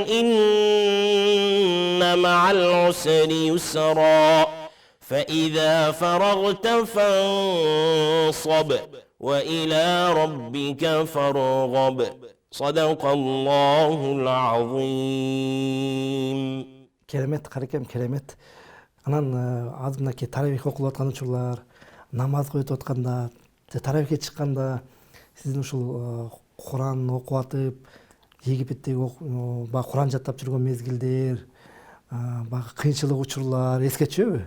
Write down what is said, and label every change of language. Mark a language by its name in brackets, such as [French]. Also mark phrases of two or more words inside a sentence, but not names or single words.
[Arabic] إن مع العسر يسرا فإذا فرغت فانصب وإلى ربك فارغب صدق الله العظيم. [Kyrgyz] Керемет, карекем, керемет. Анан азырынакей таравих окулуп аткан учурлар, намаз өтүп атканда, таравихке чыкканда сиздин ушул Куран окуп атып, Египеттеги Куран жаттап жүргөн мезгилдер, баягы кыйынчылык учурлар эске түшөбү?